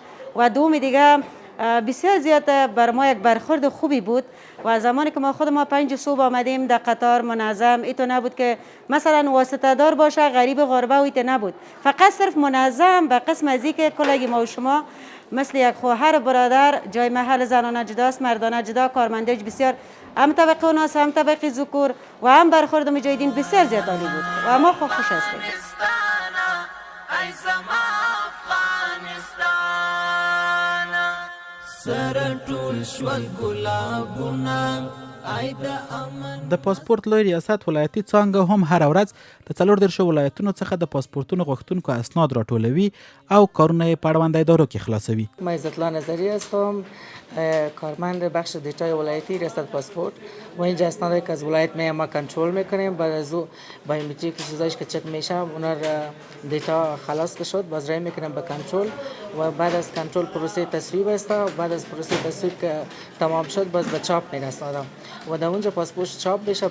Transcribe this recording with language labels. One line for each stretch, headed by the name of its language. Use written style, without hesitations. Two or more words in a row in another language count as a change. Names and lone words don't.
Persian: و دوم دیگه بسیار زیاد بر ما یک برخورد خوبی بود و زمانی که ما خود ما 5 صبح آمدیم در قطار منظم، ایتو نبود که مثلا واسطه دار باشه غریب غربه و ایتو نبود، فقط صرف منظم به قسم از اینکه کلگی ما و شما مثل یک خواهر برادر جای محل زنانه جداست، مردانه جدا، کارمندج بسیار هم طبقه اوناس هم طبقه ذکور و هم برخورد مجاهدین بسیار زیاد عالی بود و ما خوش هستیم.
Pashto: د پاسپورت لوی ریاست ولایتي څانګه هم هر ورځ د 14 ولایتونو څخه د پاسپورتونو غوښتونکو اسناد راټولوي او کارونه یې په اړوند ادارو کې خلاصوي.
Persian: ما عزت الله نظری هستم، کارمند بخش دیتای ولایتی ریاست پاسپورت و اینجا اسنادی که از ولایت ما کنترل میکنیم. بعد از او بایومتریک چیزایش که چک میشه اونا دیتا خلاص که شد باز رای میکنیم به کنترل و بعد از کنترل پروسه تصویب است و بعد از پروسه تصویب که تمام شد باز به چاپ میره اسنادم و در اونجا پاسپورت چاپ میشه.